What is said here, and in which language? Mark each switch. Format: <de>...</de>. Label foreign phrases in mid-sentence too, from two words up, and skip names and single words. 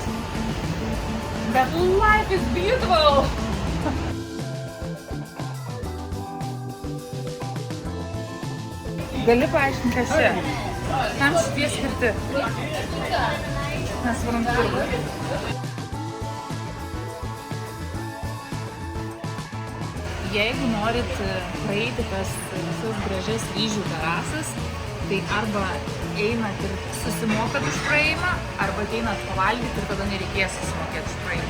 <en>Bet life is beautiful!</en> <lt>Gali paaiškinti, kas čia? Kam šitie skirti? Mes varom turgų. Jeigu norit praeiti tas visas gražias ryžių terasas, tai arba einat ir susimokat už praėjimą, arba ateinat pavalgyti ir tada nereikės susimokėti už praėjimą.</lt>